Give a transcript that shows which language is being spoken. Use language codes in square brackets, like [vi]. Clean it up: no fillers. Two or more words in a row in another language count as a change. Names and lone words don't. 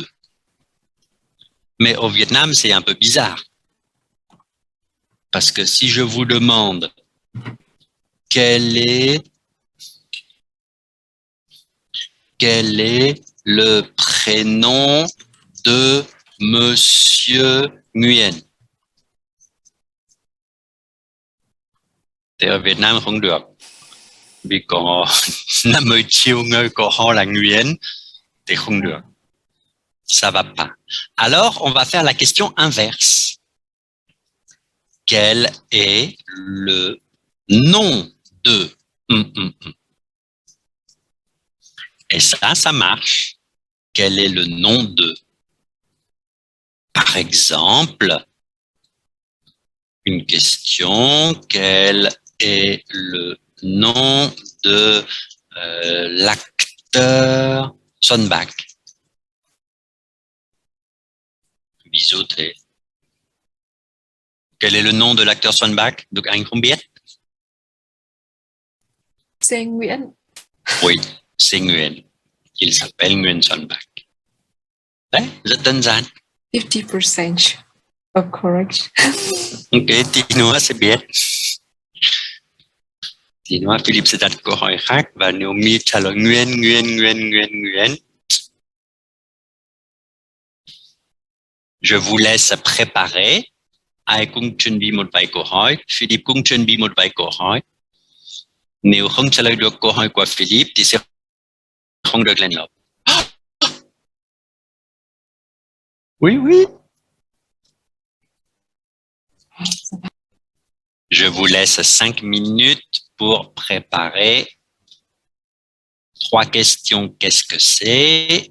[fr] Mais au Vietnam, c'est un peu bizarre. Parce que si je vous demande « Quel est le prénom de Monsieur Nguyen ?» [vi] Thì ở Việt Nam không được. Vì có 50 triệu người có họ là Nguyen thì không được. [fr] Ça va pas. Alors, on va faire la question inverse. Quel est le nom de... Et ça marche. Quel est le nom de... Par exemple, une question, quel est le nom de l'acteur Sonbach? Bisoté. Quel est le nom de l'acteur Sonbach? Donc, [vi] anh không biết. [fr] C'est Nguyen. Oui, c'est Nguyen. Il s'appelle Nguyen Sonbach. [vi] Đấy, rất đơn giản. [en] 50% of correct. [vi] Ok, tí nữa sẽ biết. Tí nữa Philip sẽ đặt câu hỏi khác và nếu Mi trả lời Nguyen. [fr] Je vous laisse préparer. [vi] Ai cũng chuẩn bị một vài câu hỏi. Philip cũng chuẩn bị một vài câu hỏi. Nếu không trả lời được câu hỏi của Philip thì sẽ không được lên lớp. [fr] Oui. Je vous laisse 5 minutes pour préparer 3 questions, qu'est-ce que c'est?